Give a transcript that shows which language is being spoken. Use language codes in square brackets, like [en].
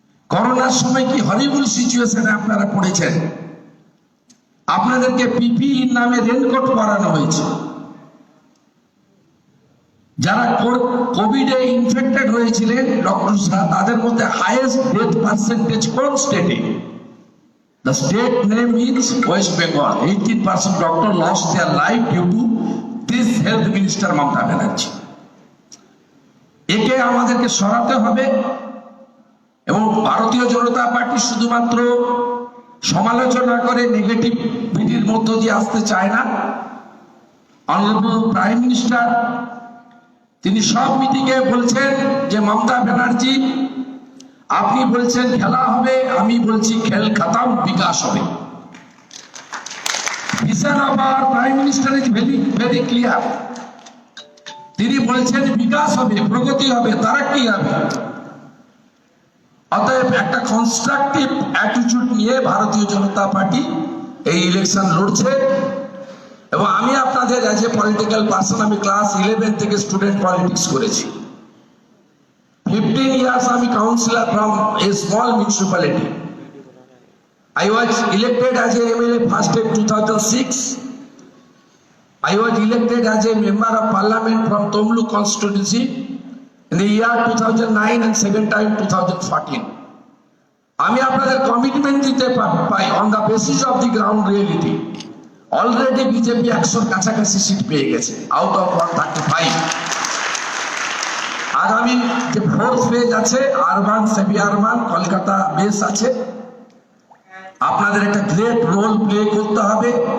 [bn] করোনার সময় কি হরিবল সিচুয়েশনে আপনারা পড়েছেন। আপনাদেরকে পিপিই নামে রেনকোট পরানো হয়েছে। যারা কোভিডে ইনফেক্টেড হয়েছিলেন ডক্টররা, তাদের মধ্যে হাইয়েস্ট ডেথ পার্সেন্টেজ কোন স্টেটে? [en] The state name is West Bengal. 18% doctor lost their life due to this health minister Mamata Banerjee. [bn] একে আমাদেরকে সরাতে হবে। এবং ভারতীয় জনতা পার্টি শুধুমাত্র সমালোচনা করে নেগেটিভিটির মধ্য দিয়ে আসতে চায় না। অনারেবল প্রাইম মিনিস্টার তিনি সব মিটিংয়ে বলছেন যে Mamata Banerjee, আপনি বলছেন খেলা হবে, আমি বলছি [hi] খেল খতম, [bn] বিকাশ হবে। [en] Vision of our prime minister is very clear. [bn] তিনি বলছেন বিকাশ হবে, প্রগতি হবে, তারাক্কি হবে। অতএব একটা কনস্ট্রাকটিভ অ্যাটিটিউড নিয়ে ভারতীয় জনতা পার্টি এই ইলেকশন লড়ছে। এবং আমি আপনাদের অ্যাজ এ পলিটিক্যাল পার্সন, আমি ক্লাস 11 থেকে স্টুডেন্ট পলিটিক্স করেছি। [en] 15 years [bn] আমি councillor [en] from a small municipality. I was elected as a MLA first in 2006. I was elected as a member of parliament from Tomlu constituency in the year 2009 and second time 2014. [bn] আমি আপনাদের commitment দিতে পাই [en] On the basis of the ground reality. [bn] Already BJP 100-র কাছাকাছি seat পেয়ে গেছে out of 135। আগামী যে fourth phase আছে, urban semi urban Kolkata base আছে, আপনাদের একটা গ্রেট রোল প্লে করতে হবে।